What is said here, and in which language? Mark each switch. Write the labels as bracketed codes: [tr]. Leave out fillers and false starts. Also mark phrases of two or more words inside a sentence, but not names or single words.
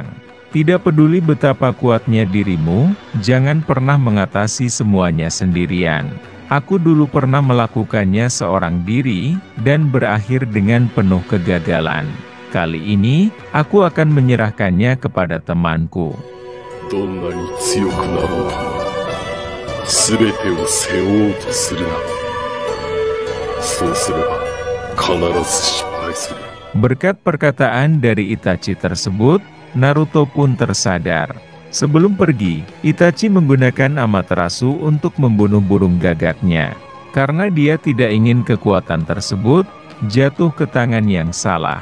[id] Tidak peduli betapa kuatnya dirimu, jangan pernah mengatasi semuanya sendirian. Aku dulu pernah melakukannya seorang diri, dan berakhir dengan penuh kegagalan. Kali ini, aku akan menyerahkannya kepada temanku." [ja] どんなに強くなろうとも、すべてを背負おうとするな。そうすれば、必ず失敗する。 [id] Berkat perkataan dari Itachi tersebut, Naruto pun tersadar. Sebelum pergi, Itachi menggunakan Amaterasu untuk membunuh burung gagaknya. Karena dia tidak ingin kekuatan tersebut jatuh ke tangan yang salah.